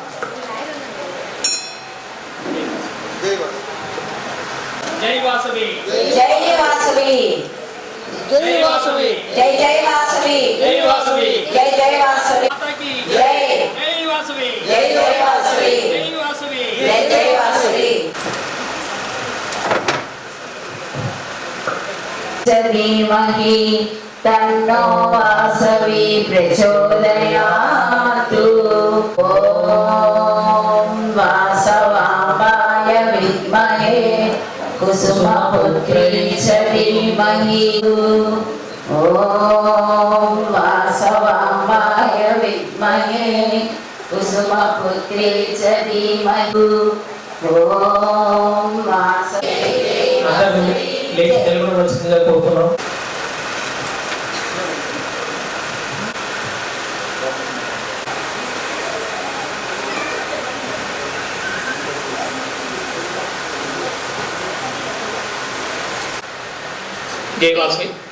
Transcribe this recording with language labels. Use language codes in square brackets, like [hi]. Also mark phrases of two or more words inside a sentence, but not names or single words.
[te] జై వాసవి జై వాసవి జై వాసవి జై జై వాసవి జై వాసవి జై జై వాసవి జై జై వాసవి జై జై వాసవి జై వాసవి జై జై వాసవి. [sa] धीमहि तन्नो वासवी प्रचोदयातु. ॐ वासवाय विद्महे कुसुमपुत्री च धीमहि. ॐ वासवाय विद्महे कुसुमपुत्री च धीमहि. ॐ वासवे [te] తెలుగులో వచ్చిందిగా కోరుతున్నాం. [hi] जय वासवी